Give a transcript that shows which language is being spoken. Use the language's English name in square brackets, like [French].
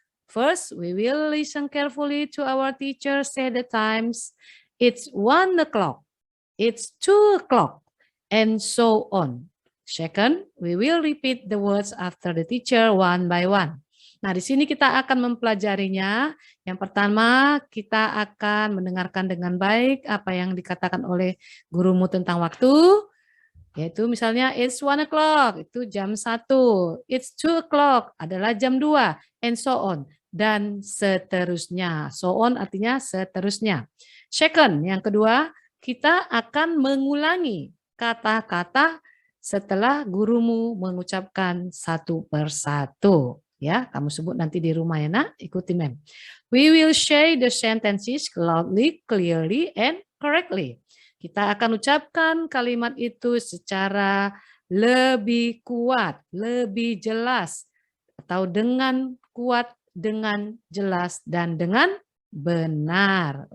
[English] First, we will listen carefully to our teacher say the times. It's 1 o'clock, it's 2 o'clock, and so on. Second, we will repeat the words after the teacher one by one. [Indonesian] Nah, di sini kita akan mempelajarinya. Yang pertama, kita akan mendengarkan dengan baik apa yang dikatakan oleh gurumu tentang waktu. Yaitu misalnya [English] it's 1 o'clock, [Indonesian] itu jam 1. [English] It's 2 o'clock [Indonesian] adalah jam 2, [English] and so on. [Indonesian] Dan seterusnya. [English] So on [Indonesian] artinya seterusnya. [English] Second, [Indonesian] yang kedua, kita akan mengulangi kata-kata setelah gurumu mengucapkan satu persatu. Ya, kamu sebut nanti di rumah ya nak, ikuti mem. [English] We will say the sentences loudly, clearly, and correctly. [Indonesian] Kita akan ucapkan kalimat itu secara lebih kuat, lebih jelas, atau dengan kuat, dengan jelas, dan dengan benar.